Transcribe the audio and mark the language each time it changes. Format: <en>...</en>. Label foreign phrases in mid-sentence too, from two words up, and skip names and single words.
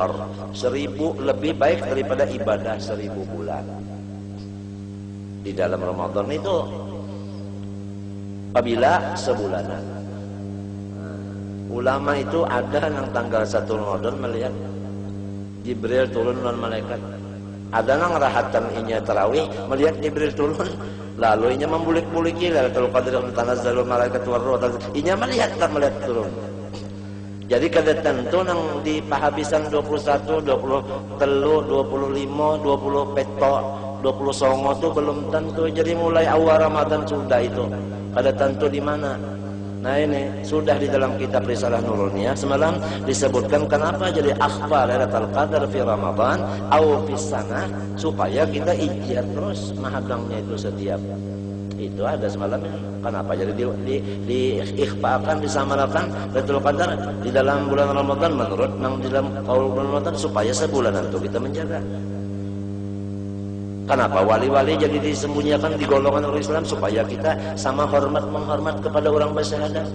<id>1000 lebih baik daripada ibadah 1000 bulan.</id> <bjn>Di dalam Ramadan itu apabila sebulanan. Ulama itu ada yang tanggal 1 Ramadan melihat Jibril turun dan malaikat. Ada yang rahatan inya tarawih melihat Jibril turun, lalu inya membulik-buliki Lailatul Qadar</bjn> <ar>تنزل الملائكة والروح.</ar> <bjn>Inya melihat turun. Jadi kada tentu nang di pahabisan 21, 23, 25, 20 peto, 20 songo tu belum tentu. Jadi mulai awal Ramadan sudah itu. Kada tentu di mana. Nah ini sudah di dalam kitab Risalah Nuruniyah semalam disebutkan kenapa jadi akhbar Lailatul Qadar</bjn> <ar>في رمضان أو في سنة,</ar> <bjn>supaya kita ikhtiar terus mahagangnya itu setiap. Itu ada semalam kenapa jadi diikhfakan, disamarakan Lailatul Qadar di dalam bulan Ramadan menurut nang di dalam qaul bulan Ramadan supaya sebulanan itu kita menjaga. Kenapa wali-wali jadi disembunyikan di golongan orang Islam supaya kita sama menghormat kepada orang bersyahadat.</bjn>